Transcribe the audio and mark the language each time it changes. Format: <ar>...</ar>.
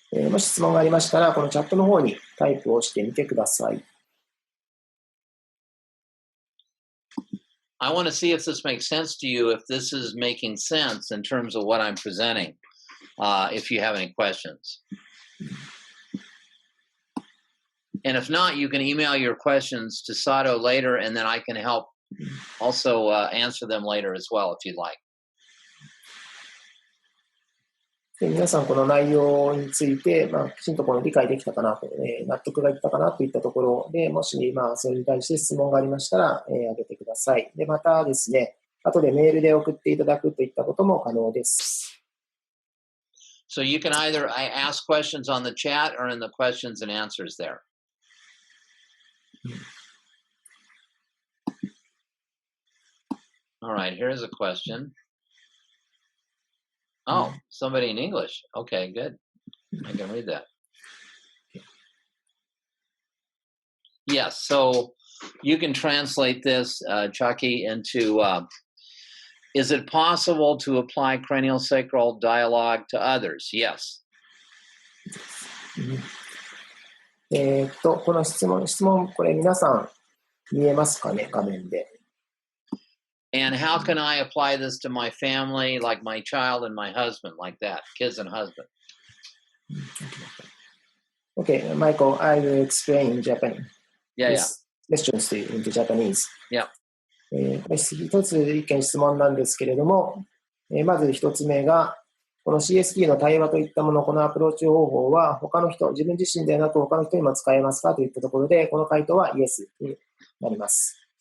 <ja>もし質問がありましたら、このチャットの方にタイプをしてみてください。</ja> <en>I want to see if this makes sense to you, if this is making sense in terms of what I'm presenting, if you have any questions. And if not, you can email your questions to Sato later, and then I can help also answer them later as well, if you'd like.</en> <ja>で皆さん、この内容について、きちんと理解できたかなと、納得がいったかなといったところで、もし、それに対して質問がありましたら、挙げてください。で、またですね、後でメールで送っていただくといったことも可能です。</ja> <en>So you can either ask questions on the chat or in the questions and answers there. All right, here's a question. Oh, somebody in English. Okay, good. I can read that. Yes, so you can translate this, Chucky, into is it possible to apply craniosacral dialogue to others? Yes.</en> <ja>この質問、これ皆さん見えますかね、画面で。</ja> <en>And how can I apply this to my family, like my child and my husband, like that, kids and husband? Okay, Michael, I will explain in Japanese. Yeah. Questions to you into Japanese. Yeah.</en> <ja>一つ意見質問なんですけれども、まず一つ目が、この CST の対話といったもの、このアプローチ方法は他の人、自分自身ではなく他の人にも使えますかといったところで、この回答はイエスになります。</ja>